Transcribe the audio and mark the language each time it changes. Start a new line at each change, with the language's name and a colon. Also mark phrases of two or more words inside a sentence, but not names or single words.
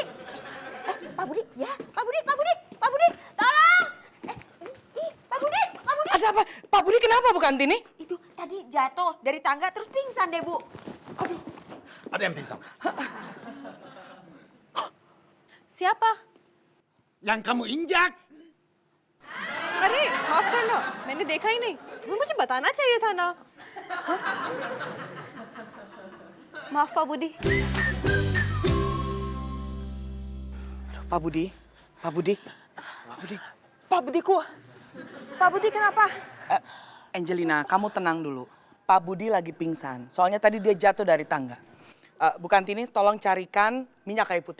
Indonesian: Pak Budi, ya, Pak Budi, tolong. Pak Budi. Ada apa? Pak Budi kenapa Bu Kantini? Itu tadi jatuh dari tangga terus pingsan deh, Bu. Aduh. Ada yang pingsan. siapa? Yang kamu injak.
Hindi: अरे माफ करना मैंने देखा ही नहीं तुम्हें मुझे बताना चाहिए था ना माफ Pak Budi
Indonesian: Pak Budi, Pak Budi, Pak Budi. Pak Budiku Pak Budi kenapa? Angelina, kamu tenang dulu. Pak Budi lagi pingsan. Soalnya tadi dia jatuh dari tangga. Bu Kantini, tolong carikan minyak kayu putih.